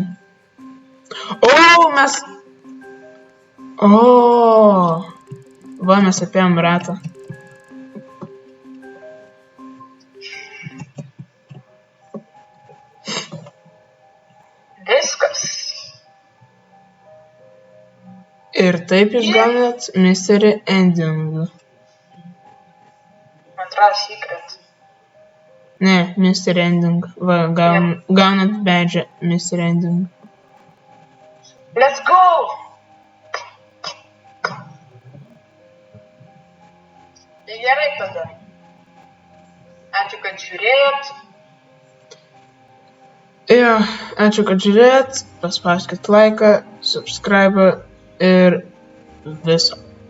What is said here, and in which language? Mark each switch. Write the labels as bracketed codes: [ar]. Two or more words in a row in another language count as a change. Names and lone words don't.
[lt] O, mes... O, va, mes apėjom ratą. Viskas. Ir taip išgaunat [en] mystery ending. [lt] Antra secret. Ne, [en] mystery ending. [lt] Va, gaunat [en] badge mystery ending. Let's go! [lt] Tai gerai tada. Ačiū, kad žiūrėjot. Jo, ačiū, kad žiūrėjot. Paspauskit laiką, subscribe ir viso.